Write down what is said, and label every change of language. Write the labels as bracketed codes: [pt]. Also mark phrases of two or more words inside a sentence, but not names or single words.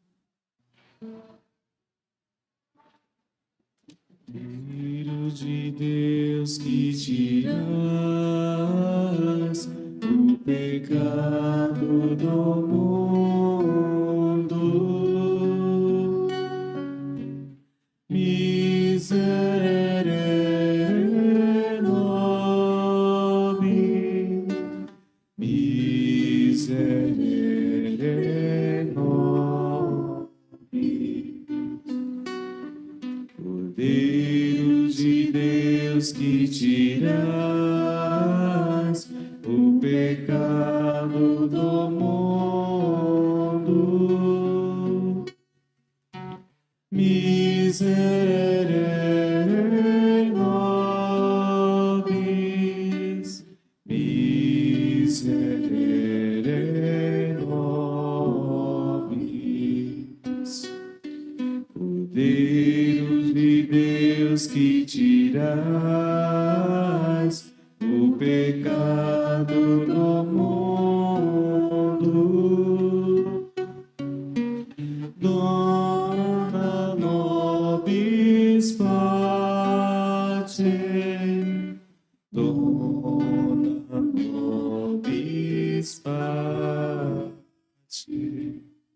[pt] Filho de Deus, que tiras o pecado do mundo, [la] miserere nobis, miserere nobis. [pt] Cordeiro de Deus, que tiras o pecado do mundo, [la] miserere nobis, miserere nobis. [pt] Cordeiro de Deus, que tiras o pecado do mundo, [la] dona nobis pacem, dona nobis pacem.